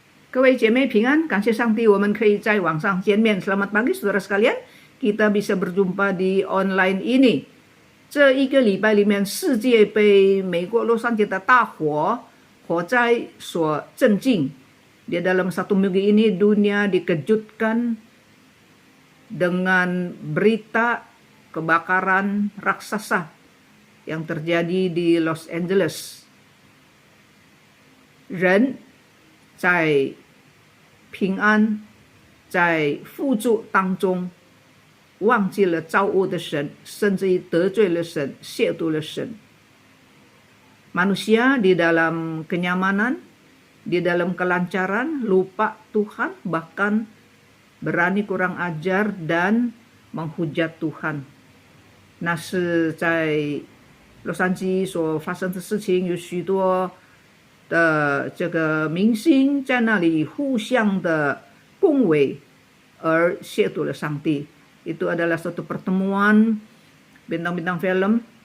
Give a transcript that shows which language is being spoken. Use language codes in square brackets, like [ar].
[zh] 各位姐妹平安，感谢上帝，我们可以在网上见面。 [id] Selamat pagi saudara sekalian, kita bisa berjumpa di online ini. [zh] 这一个礼拜里面，世界被美国洛杉矶的大火灾所震惊。 [id] Di dalam satu minggu ini dunia dikejutkan dengan berita kebakaran raksasa yang terjadi di Los Angeles. [zh] 人在平安，在富足当中，忘记了造物的神，甚至于得罪了神，亵渎了神。 [id] Manusia di dalam kenyamanan, di dalam kelancaran, lupa Tuhan, bahkan berani kurang ajar dan menghujat Tuhan。 [zh] 那是在洛杉矶所发生的事情，有许多的这个明星在那里互相的恭维而亵渎了上帝。 [id] Itu adalah suatu pertemuan bintang-bintang film.